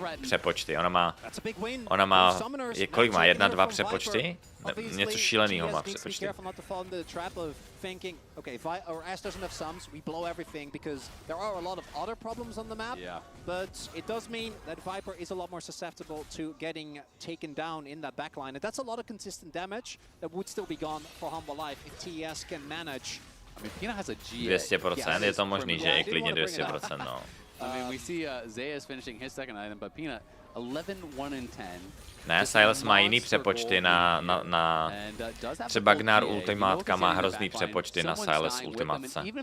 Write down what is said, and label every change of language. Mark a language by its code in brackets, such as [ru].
[cs] Přepočty, ona má, kolik má, 1, 2 přepočty? Něco šílenýho má přepočty. [en] Thinking, okay, or Ash doesn't have sums, we blow everything because there are a lot of other problems on the map. Yeah. But it does mean that Viper is a lot more susceptible to getting taken down in that backline, and that's a lot of consistent damage that would still be gone for Humble Life if TES can manage. I mean, Pina has a GA. [cs] 200%, je to možný, že je klidně 200%, no. [en] I mean, we see Zeus finishing his second item, but Pina 11, 1 and 10. [cs] Ne, Silas má jiný přepočty na třeba Gnar ultimátka má hrozný přepočty na Silas ultimátce.